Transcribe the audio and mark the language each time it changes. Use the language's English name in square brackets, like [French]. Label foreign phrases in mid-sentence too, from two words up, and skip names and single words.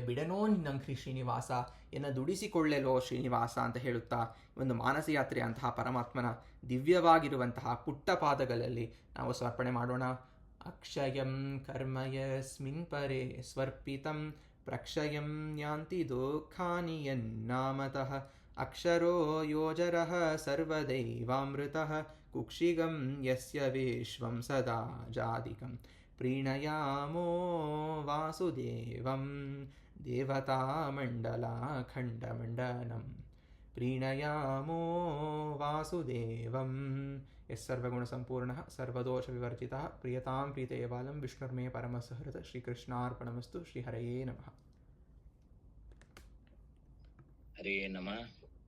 [Kannada] ಬಿಡನೋ ನಿನ್ನಂಘ್ರಿ ಶ್ರೀನಿವಾಸ, ಎನ್ನ ದುಡಿಸಿಕೊಳ್ಳೆಲೋ ಶ್ರೀನಿವಾಸ ಅಂತ ಹೇಳುತ್ತಾ ಒಂದು ಮಾನಸಯಾತ್ರೆ ಅಂತಹ ಪರಮಾತ್ಮನ ದಿವ್ಯವಾಗಿರುವಂತಹ ಪುಟ್ಟ ಪಾದಗಳಲ್ಲಿ ನಾವು ಸಮರ್ಪಣೆ ಮಾಡೋಣ. [Sanskrit] ಅಕ್ಷಯಂ ಕರ್ಮಯಸ್ಮಿನ್ ಪರೇ ಸ್ವರ್ಪಿತಂ ಪ್ರಕ್ಷಯಂ ಯಾಂತಿ ದುಃಖಾನಿ ಯನ್ನಾಮತಃ. ಅಕ್ಷರೋ ಯೋಜರಃ ಸರ್ವದೈವಾಮೃತಃ, ಕುಕ್ಷಿಗಂ ಯಸ್ಯ ವಿಶ್ವಂ ಸದಾ ಜಾದಿಕಂ. ಪ್ರೀಣಯಾಮೋ ವಾಸುದೇವಂ ದೇವತಾಮಂಡಲಾಖಂಡಮಂಡನಂ. ಪ್ರೀಣಯಾಮೋ ವಾಸುದೇವಂ ಯಸ್ಸರ್ವಗುಣಸಂಪೂರ್ಣಃ ಸರ್ವದೋಷವಿವರ್ಜಿತಃ. ಪ್ರಿಯತಾಂ ಪ್ರೀತಯೇವಾಲಂ ವಿಷ್ಣುರ್ಮೇ ಪರಮಸಹೃತ. ಶ್ರೀಕೃಷ್ಣಾರ್ಪಣಮಸ್ತು. ಶ್ರೀಹರಯೇ ನಮಃ. ಹರೇ ನಮಃ.